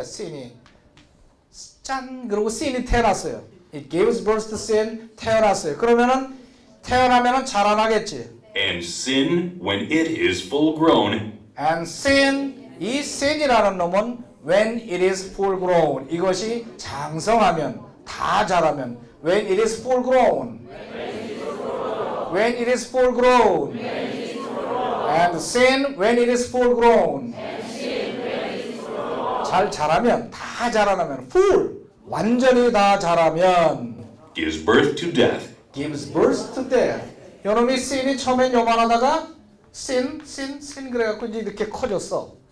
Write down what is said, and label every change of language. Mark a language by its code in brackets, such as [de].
[ko] sin이 짠 그러고 sin이 태어났어요. [en] It gives birth to sin [ko] 태어났어요. 그러면은 태어나면은 자라나겠지. [en] And sin, when it is full grown, And sin [ko] 이 sin이라는 놈은 [en] when it is full grown [ko] 이것이 장성하면 다 자라면 [en] when it is full grown when it is full grown and sin when it is full grown [ko] 잘 자라면 다 자라나면 [en] full [ko] 완전히 다 자라면 [en] gives birth to death. gives birth to death [ko] 요놈이 sin이 처음엔 요만하다가 sin 그래갖고 이제 이렇게 커졌어.